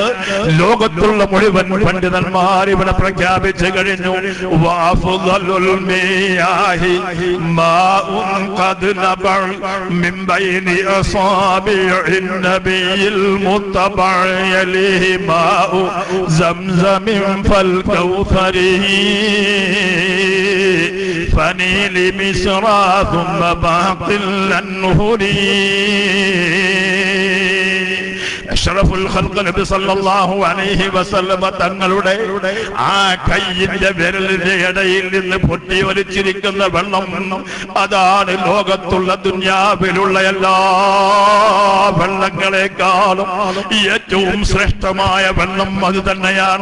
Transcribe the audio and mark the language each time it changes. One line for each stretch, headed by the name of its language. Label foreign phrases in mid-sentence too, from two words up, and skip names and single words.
Malayalam: ലോകത്തുള്ള മുഴുവൻ പണ്ഡിതന്മാർ ഇവിടെ പ്രഖ്യാപിച്ചു കഴിഞ്ഞു,
Arabic: وأفضل المياه ماء قد نبع من بين أصابع النبي المتبع يليه ماء زمزم فالكوثر فنيل مصرى ثم باقي الأنهر. أشرف الخلق
Malayalam: നബി
Arabic: صلى الله عليه وسلم
Malayalam: തങ്ങളുടെ ആ കയ്യിന്റെ വിരലിന്റെ ഇടയിൽ നിന്ന് പൊട്ടി ഒലിച്ചിരിക്കുന്ന വെള്ളം, അതാണ് ലോകത്തുള്ള ദുനിയാവിലുള്ള എല്ലാ വെള്ളങ്ങളെക്കാളും ഏറ്റവും ശ്രേഷ്ഠമായ വെള്ളം അത് തന്നെയാണ്.